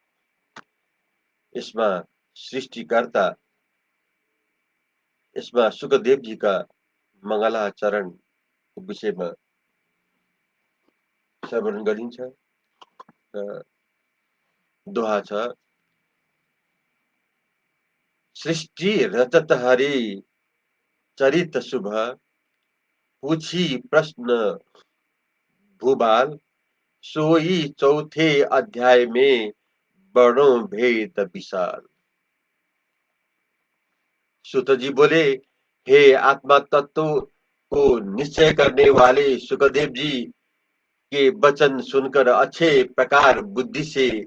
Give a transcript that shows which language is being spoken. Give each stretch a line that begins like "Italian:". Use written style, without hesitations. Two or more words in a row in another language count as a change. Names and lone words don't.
Nepali: यसमा सृष्टिकर्ता, यसमा सुकदेवजीका मङ्गलाचरणको विषयमा श्रवण गरिन्छ।
Hindi: दोहा छ, सृष्टि रचत हरि चरित शुभ, पूछी प्रश्न भूबाल, सोई चौथे अध्याय में बड़ों भेद विशाल। सूत जी बोले, हे आत्मा तत्व को निश्चय करने वाले सुखदेव जी के वचन सुनकर अच्छे प्रकार बुद्धि से